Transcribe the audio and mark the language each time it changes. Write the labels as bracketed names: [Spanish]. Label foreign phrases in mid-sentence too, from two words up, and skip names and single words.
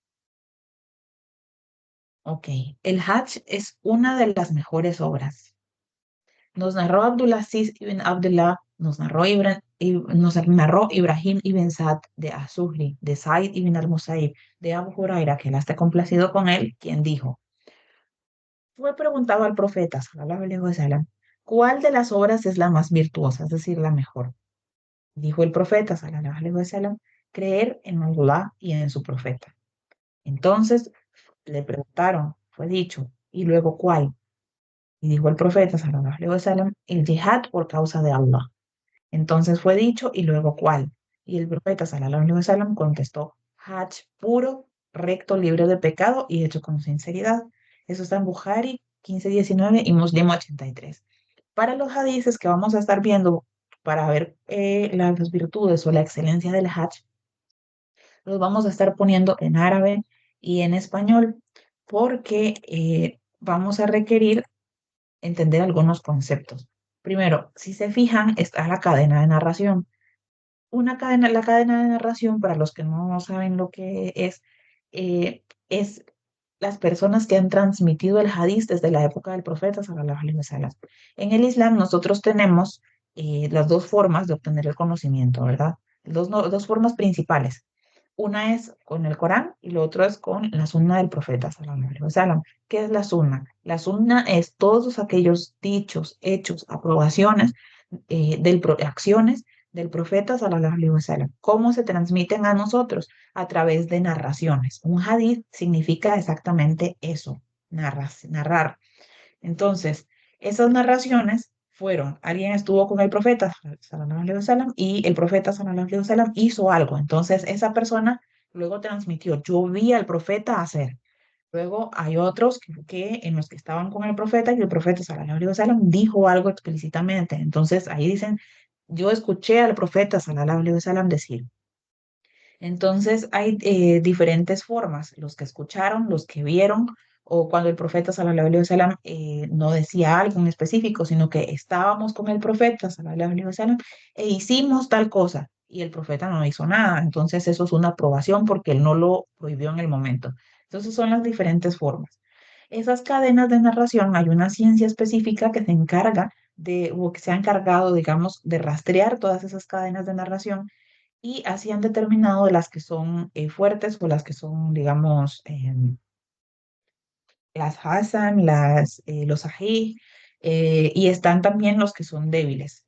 [Spanish] Ok, el Hajj es una de las mejores obras. Nos narró Abdulaziz ibn Abdullah, nos narró Ibrahim ibn Sa'd de Azухri, de Said ibn al-Musaib, de Abu Huraira, que él esté complacido con él, quien dijo, fue preguntado al profeta, [Arabic] صلى الله عليه وسلم, [Spanish] ¿cuál de las obras es la más virtuosa, es decir, la mejor? Dijo el profeta, [Arabic] صلى الله عليه وسلم, [Spanish] creer en Allah y en su profeta. Entonces le preguntaron, fue dicho, ¿y luego cuál? Y dijo el profeta, [Arabic] صلى الله عليه وسلم, [Spanish] el yihad por causa de Allah. Entonces fue dicho, ¿y luego cuál? Y el profeta, [Arabic] صلى الله عليه وسلم, [Spanish] contestó, Hajj puro, recto, libre de pecado y hecho con sinceridad. Eso está en Bukhari 15:19 y Muslim 83. Para los hadices que vamos a estar viendo para ver las virtudes o la excelencia del Hajj, los vamos a estar poniendo en árabe y en español porque vamos a requerir entender algunos conceptos. Primero, si se fijan, está la cadena de narración. La cadena de narración, para los que no saben lo que es las personas que han transmitido el hadiz desde la época del profeta, [Arabic] صلى الله عليه وسلم. [Spanish] En el Islam nosotros tenemos las dos formas de obtener el conocimiento, ¿verdad? Dos formas principales. Una es con el Corán y lo otro es con la sunna del profeta, [Arabic] صلى الله عليه وسلم. [Spanish] ¿Qué es la sunna? La sunna es todos aquellos dichos, hechos, aprobaciones, acciones del profeta, [Arabic] صلى الله عليه وسلم. [Spanish] ¿Cómo se transmiten a nosotros? A través de narraciones. Un hadith significa exactamente eso, narrar. Entonces, esas narraciones fueron, alguien estuvo con el profeta, [Arabic] صلى الله عليه وسلم, [Spanish] y el profeta, [Arabic] صلى الله عليه وسلم, [Spanish] hizo algo. Entonces, esa persona luego transmitió, yo vi al profeta hacer. Luego hay otros en los que estaban con el profeta y el profeta, [Arabic] صلى الله عليه وسلم, [Spanish] dijo algo explícitamente. Entonces, ahí dicen, yo escuché al profeta, [Arabic] صلى الله عليه وسلم, [Spanish] decir. Entonces hay diferentes formas, los que escucharon, los que vieron, o cuando el profeta [Arabic] صلى الله عليه وسلم [Spanish] no decía algo en específico, sino que estábamos con el profeta [Arabic] صلى الله عليه وسلم [Spanish] e hicimos tal cosa y el profeta no hizo nada. Entonces eso es una aprobación porque él no lo prohibió en el momento. Entonces son las diferentes formas. Esas cadenas de narración, hay una ciencia específica que se encarga o que se ha encargado, digamos, de rastrear todas esas cadenas de narración y así han determinado las que son fuertes o las que son, digamos, las Hassan, los Sahih, y están también los que son débiles.